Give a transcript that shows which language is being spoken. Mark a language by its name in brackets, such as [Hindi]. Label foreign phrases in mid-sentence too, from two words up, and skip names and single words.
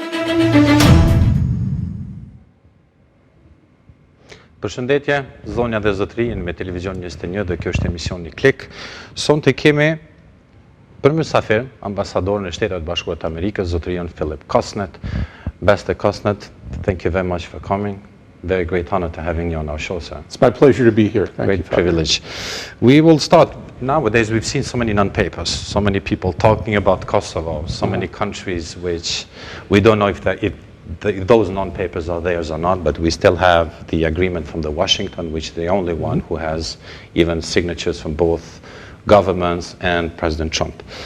[Albanian] Përshëndetje, zonja dhe zotërinj me Televizion 21 dhe kjo është emisioni Klik. Sonte kemi për mysafir ambasadorin e Shtetit Bashkuar të Amerikës, zotërinë Philp Kosnett. [English] Mr. Kosnett, thank you very much for coming. Very great honor to having you on our show, sir. It's my pleasure to be here. Thank you. Great privilege. We will start. Nowadays, we've seen so many non-papers, so many people talking about Kosovo, so many countries which we don't know if those non-papers are theirs or not, but we still have the agreement from the Washington, which is the only one who has even signatures from both governments and President Trump.